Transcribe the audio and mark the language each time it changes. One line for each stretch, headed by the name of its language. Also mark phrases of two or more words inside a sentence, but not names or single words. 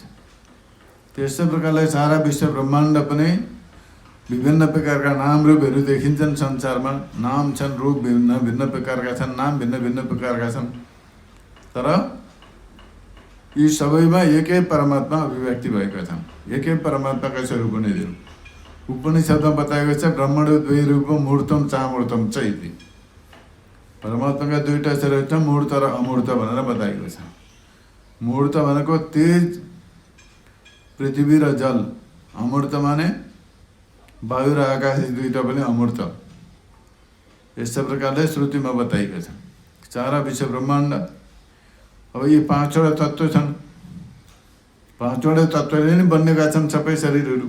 Nepali: त्यस्तै प्रकारले सारा विश्व ब्रह्माण्ड पनि विभिन्न प्रकारका नाम रूपहरू देखिन्छन् संसारमा। नाम छन्, रूप भिन्न भिन्न प्रकारका छन्, नाम भिन्न भिन्न प्रकारका छन्, तर यी सबैमा एकै परमात्मा अभिव्यक्ति भएका छन्, एकै परमात्माका स्वरूप नै दिनु। उपनिषदमा बताएको छ,
Sanskrit: ब्रह्मणो द्वै रूप मूर्तम चामूर्तम च इति।
Nepali: परमात्माका दुईटा स्वरूप छ, मूर्त र अमूर्त भनेर बताएको छ। मूर्त भनेको तेज, पृथ्वी र जल, अमूर्त माने वायु र आकाश, दुईटा पनि अमूर्त। यस्तै प्रकारले श्रुतिमा बताइएको छ। सारा विश्व ब्रह्माण्ड, अब यी 5वटा तत्त्व छन्, 5वटा तत्त्वले नै बनिएका छन् सबै शरीरहरू।